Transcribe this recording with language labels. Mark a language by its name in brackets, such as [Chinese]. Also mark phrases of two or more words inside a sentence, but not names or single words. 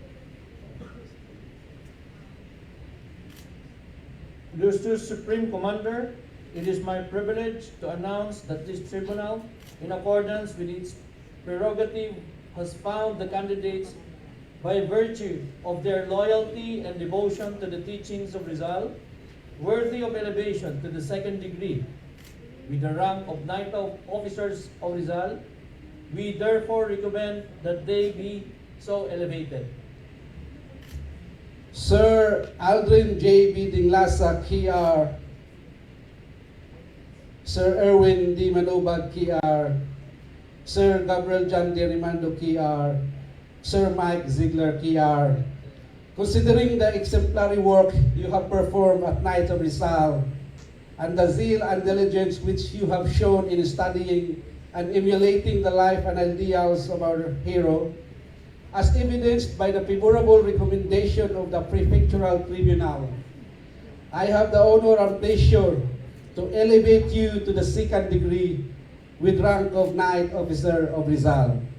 [English] Illustrious Supreme Commander, it is my privilege to announce that this tribunal, in accordance with its prerogative, has found the candidates by virtue of their loyalty and devotion to the teachings of Rizal, worthy of elevation to the second degree with the rank of Knight of Officers of Rizal. We therefore recommend that they be so elevated. Sir Aldrin J.B. Dinglasa, KR, Sir Erwin D. Manubag, KR, Sir Gabriel John D. Rimando, KR, Sir Mike Ziegler, KR, considering the exemplary work you have performed at Knights of Rizal and the zeal and diligence which you have shown in studying and emulating the life and ideals of our hero, as evidenced by the favorable recommendation of the prefectural tribunal, I have the honor and pleasure to elevate you to the second degree with rank of Knight Officer of Rizal.